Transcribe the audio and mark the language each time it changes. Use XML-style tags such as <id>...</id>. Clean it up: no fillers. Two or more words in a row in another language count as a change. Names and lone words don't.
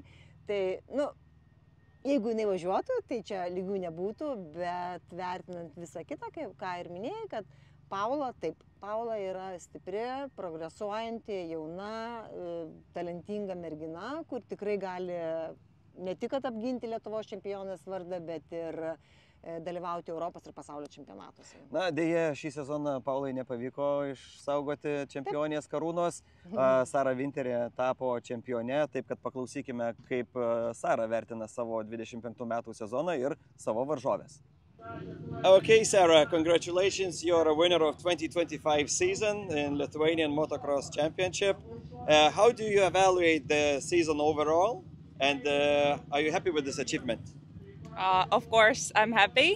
<lt>Tai, jeigu jinai važiuotų, tai čia lygių nebūtų, bet vertinant visą kitą, ką ir minėjai, kad Paula yra stipri, progresuojanti, jauna, talentinga mergina, kur tikrai gali ne tik apginti Lietuvos čempionės vardą, bet ir dalyvauti Europos ir pasaulio čempionatuose. Na, dėja, šį sezoną Paulai nepavyko išsaugoti čempionės karūnos. Sara Vinterė tapo čempione, taip kad paklausykime, kaip Sara vertina savo 25 metų sezoną ir savo varžovės.</lt> <en>Okay, Sarah, congratulations. You're a winner of 2025 season in Lithuanian Motocross Championship. How do you evaluate the season overall? And are you happy with this achievement? Of course, I'm happy.</en>